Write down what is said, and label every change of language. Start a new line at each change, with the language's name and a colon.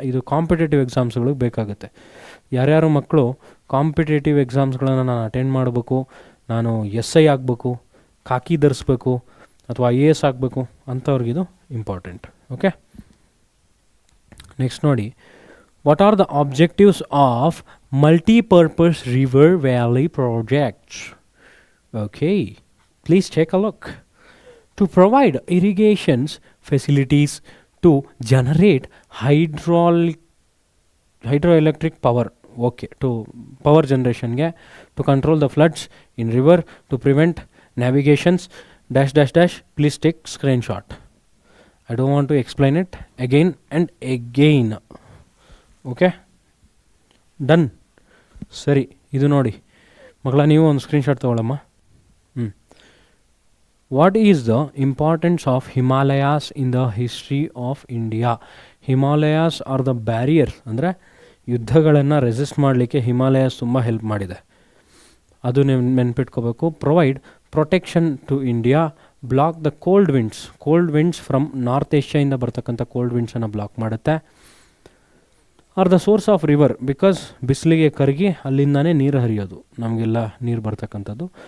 Kannada: ಇದು ಕಾಂಪಿಟೇಟಿವ್ ಎಕ್ಸಾಮ್ಸ್ಗಳಿಗೆ ಬೇಕಾಗುತ್ತೆ. ಯಾರ್ಯಾರು ಮಕ್ಕಳು ಕಾಂಪಿಟೇಟಿವ್ ಎಕ್ಸಾಮ್ಸ್ಗಳನ್ನು ನಾನು ಅಟೆಂಡ್ ಮಾಡಬೇಕು, ನಾನು SI ಆಗಬೇಕು, ಖಾಕಿ ಧರಿಸ್ಬೇಕು, ಅಥವಾ IAS ಆಗಬೇಕು ಅಂಥವ್ರಿಗಿದು ಇಂಪಾರ್ಟೆಂಟ್.
English: okay, next
Kannada: ನೋಡಿ,
English: What are the objectives of multipurpose river valley projects? Okay, please take a look. To provide irrigation facilities, to generate hydroelectric power, okay, to power generation ಗೆ, to control the floods in river, to prevent navigations -- please take screenshot. I don't want to explain it again and again. Okay, done.
Kannada: ಸರಿ, ಇದು ನೋಡಿ ಮಕ್ಕಳ, ನೀವು ಒಂದು screenshot ತಗೊಳ್ಳಮ್ಮ.
English: What is the importance of Himalayas in the history of India? Himalayas are the barriers.
Kannada: ಅಂದರೆ ಯುದ್ಧಗಳನ್ನು resist ಮಾಡಲಿಕ್ಕೆ Himalayas ತುಂಬ help ಮಾಡಿದೆ. ಅದು ನೀವು ನೆನ್ಪಿಟ್ಕೋಬೇಕು.
English: provide protection to India, block the cold winds from north ಏಷ್ಯಾಯಿಂದ
Kannada: ಬರ್ತಕ್ಕಂಥ ಕೋಲ್ಡ್ ವಿಂಡ್ಸನ್ನು ಬ್ಲಾಕ್ ಮಾಡುತ್ತೆ.
English: are the source of river, because
Kannada: ಬಿಸಿಲಿಗೆ ಕರಗಿ ಅಲ್ಲಿಂದಾನೇ ನೀರು ಹರಿಯೋದು, ನಮಗೆಲ್ಲ ನೀರು ಬರ್ತಕ್ಕಂಥದ್ದು.